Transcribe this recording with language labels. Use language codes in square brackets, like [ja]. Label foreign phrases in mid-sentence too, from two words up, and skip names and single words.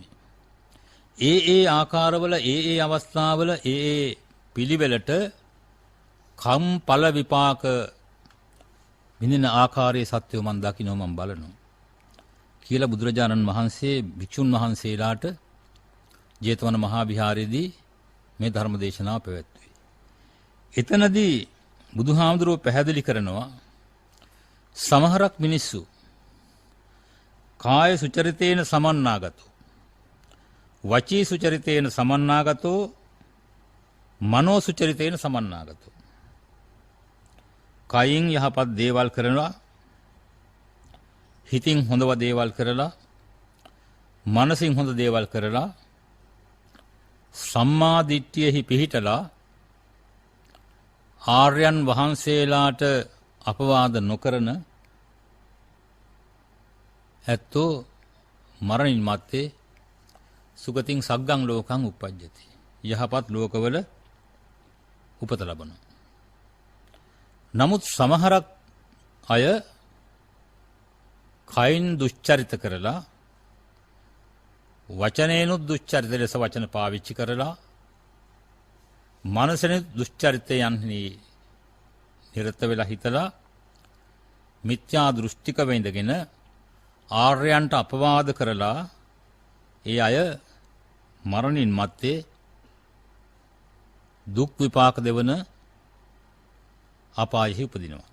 [si] ඒ ආකාරවල ඒ අවස්ථාවල ඒ පිළිවෙලට කම් ඵල විපාක විඳින ආකාරයේ සත්‍යය මම දකිනවා මම බලනවා. කියලා බුදුරජාණන් වහන්සේ භික්ෂුන් වහන්සේලාට ජේතවන මහා විහාරයේදී මේ ධර්ම දේශනාව පැවැත්වුවේ. එතනදී බුදුහාමුදුරුවෝ පැහැදිලි කරනවා සමහරක් මිනිස්සු [pi] කාය සුචරිතේන සමන්නාගතෝ වචී සුචරිතේන සමන්නාගතෝ මනෝ සුචරිතේන සමන්නාගතෝ [si] කයින් යහපත් දේවල් කරනවා හිතින් හොඳව දේවල් කරලා මනසින් හොඳ දේවල් කරලා සම්මා දිට්ඨියෙහි පිහිටලා ආර්යයන් වහන්සේලාට අපවාද නොකරන ඇත්තෝ මරණින් මත්තේ [pi] සුගතින් සග්ගං ලෝකං උප්පජ්ජති. [si] යහපත් ලෝකවල උපත ලබනවා. නමුත් සමහරක් අය කයින් දුෂ්චරිත කරලා වචනේනුත් දුෂ්චරිත ලෙස වචන පාවිච්චි කරලා මනසෙනුත් දුෂ්චරිතයන්හි නිරත වෙලා හිතලා මිත්‍යා දෘෂ්ටික වෙඳගෙන ආර්යයන්ට අපවාද කරලා ඒ අය මරණින් මත්තේ දුක් විපාක දෙවන අපායෙහි උපදිනවා.